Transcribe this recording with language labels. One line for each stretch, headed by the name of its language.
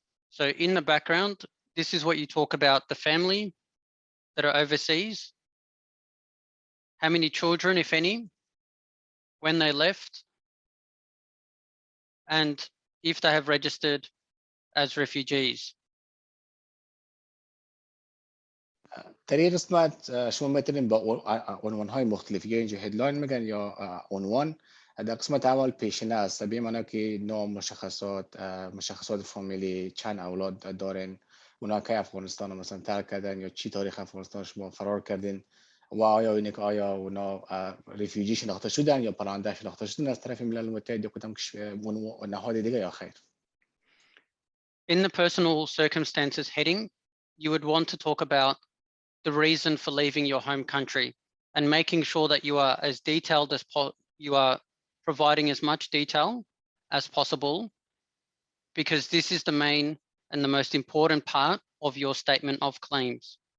English: So in the background, this is what you talk about: the family that are overseas, how many children, if any, when they left, and if they have registered as refugees.
Persian: در این قسمت شما میتونید با عنوان‌های مختلف، یا اینجا هدلاین میگن یا عنوان. در قسمت اول پیشینه است، به معنی که نام، مشخصات فامیلی، چند اولاد دارن، اونا که افغانستان مثلا ترک کردن یا چی تاریخ افغانستان شما فرار کردین، و آیا اونا ریفیوجی شناخته شدن یا پناهنده شناخته شدن از طرف ملل متحد یا کدام نهاد دیگه یا خیر.
English: In the personal circumstances heading, you would want to talk about the reason for leaving your home country and making sure that you are as detailed as you are providing as much detail as possible, because this is the main and the most important part of your statement of claims.